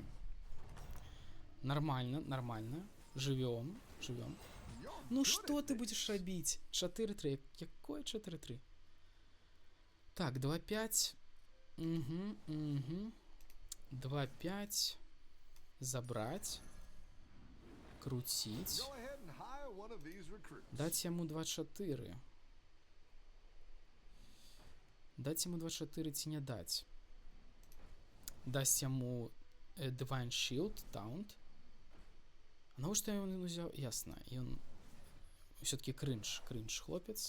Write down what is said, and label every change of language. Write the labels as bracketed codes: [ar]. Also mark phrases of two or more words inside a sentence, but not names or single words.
[be] Нормально, нормально. Жывём, жывём. Ну што ты будзеш рабіць? 4-3. Якое 4-3? Так, 2-5. 2-5. Забраць. Круціць. [en] Go ahead and hire one of these recruits. [be] Даць яму 2-4. Даць яму 2-4 ці не даць? Дасць яму Divine Shield, Taunt. А навошта ён узяў? Ясна, ён все-таки кринж хлопец.